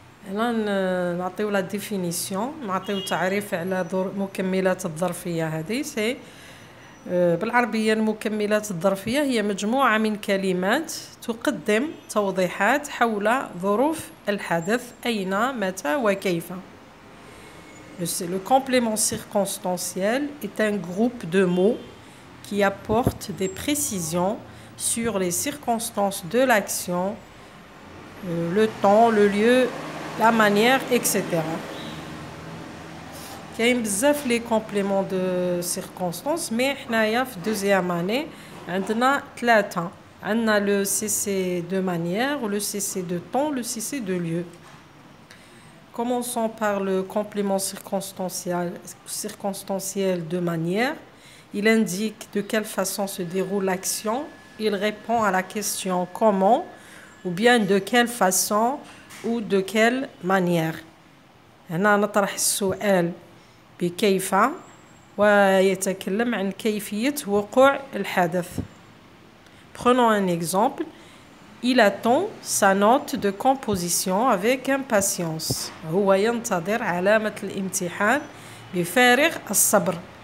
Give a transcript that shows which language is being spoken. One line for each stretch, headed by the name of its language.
Arabic: هنا نعطيو
French: لا ديفينيسيون،
Arabic: نعطيو تعريف على المكملات الظرفية هذه. سي بالعربية المكملات الظرفية هي مجموعة من كلمات تقدم توضيحات حول ظروف الحدث أين متى وكيف.
French: Le complément circonstanciel est un groupe de mots qui apporte des précisions sur les circonstances de l'action, le temps, le lieu, la manière, etc.
Arabic: كاين بزاف
French: لي كومبليمون دو سيركونستانس،
Arabic: مي حنايا في
French: دوزيام اني
Arabic: عندنا ثلاثه.
French: عندنا لو سي سي دو مانيير، لو سي سي دو طون، لو سي سي دو lieu. Commençons par le complément circonstanciel de manière. Il indique de quelle façon se déroule l'action. Il répond à la question comment, ou bien de quelle façon ou de quelle manière.
Arabic: هنا نطرح السؤال بكيف ويتكلم عن كيفية وقوع الحدث.
French: Prenons un exemple. Il attend sa note de composition avec impatience.
Arabic: هو ينتظر علامة الامتحان بفارغ الصبر.